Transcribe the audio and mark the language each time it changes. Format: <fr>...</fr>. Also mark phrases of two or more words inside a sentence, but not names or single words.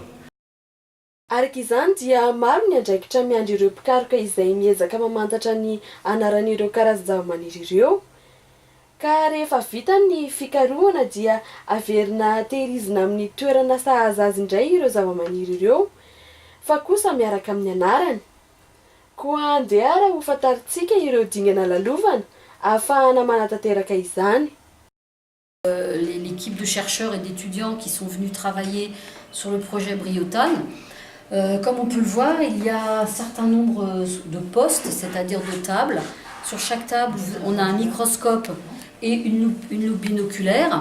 <mg>Araka izany dia maro ny andraikitra miandry ireo mpikaroka izay miezaka mamantatra ny anaran'ireo karazan-java-maniry ireo, ka rehefa vita ny fikarohana dia averina tehirizina amin'ny toerana sahaza azy indray ireo zava-maniry ireo, fa kosa miaraka amin'ny anarany. Koa andeha ho fantaritsika ireo dingana lalovana ahafahana manatanteraka izany.</mg> <fr>L'équipe de chercheurs et d'étudiants qui sont venus travailler sur le projet Briotane. Comme on peut le voir, il y a un certain nombre de postes, c'est-à-dire de tables. Sur chaque table, on a un microscope et une loupe binoculaire.</fr>